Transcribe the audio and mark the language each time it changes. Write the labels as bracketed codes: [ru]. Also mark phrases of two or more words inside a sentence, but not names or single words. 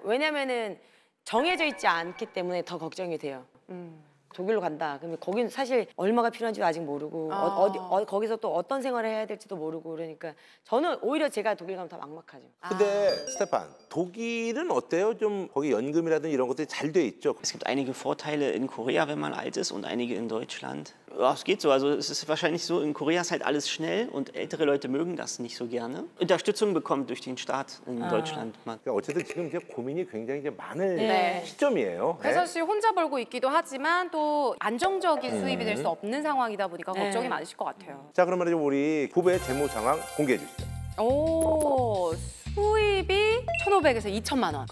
[ko] 왜냐면은 정해져 있지 않기 때문에 더 걱정이 돼요. 독일로 간다. 그러면 거긴 사실 얼마가 필요한지도 아직 모르고 거기서 또 어떤 생활을 해야 될지도 모르고 그러니까 저는 오히려 제가 독일 가면 더 막막하죠. 근데 스테판 독일은 어때요? 좀 거기 연금이라든지 이런 것들이 잘 돼 있죠? [de] Es gibt einige Vorteile in Korea, wenn man alt ist, und einige in Deutschland. Ja, es geht so. Also es ist wahrscheinlich so, in Korea ist halt alles schnell und ältere Leute mögen das nicht so gerne. Unterstützung bekommt durch den Staat in Deutschland. [ko] 그러니까 어쨌든 지금 이제 고민이 굉장히 이제 많은 시점이에요. 혜선 씨 혼자 벌고 있기도 하지만 또 안정적인 수입이 될 수 없는 상황이다 보니까 걱정이 많으실 것 같아요. 자 그러면 이제 우리 부부의 재무 상황 공개해 주시죠. 수입이 1,500에서 2천만 원.